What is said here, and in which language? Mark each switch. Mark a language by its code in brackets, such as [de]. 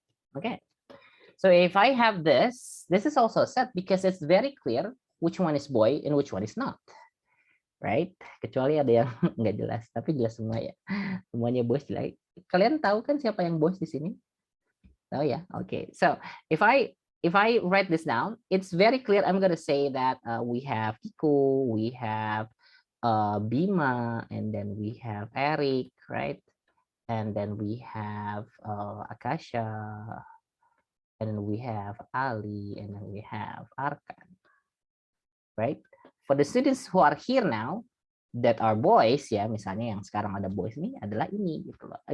[en] Okay, so if I have this is also a set because it's very clear which one is boy and which one is not, right? [id] Kecuali ada yang nggak jelas, tapi jelas semua ya. Semuanya boys jelas. Kalian tahu kan siapa yang boys di sini? Oh ya, okay. [en] So if I write this down, it's very clear. I'm gonna say that we have Kiko, we have Bima, and then we have Eric, right? And then we have Akasha, and then we have Ali, and then we have Arkan, right? For the students who are here now that are boys, ya, [id] misalnya yang sekarang ada boys nih adalah ini gitu loh.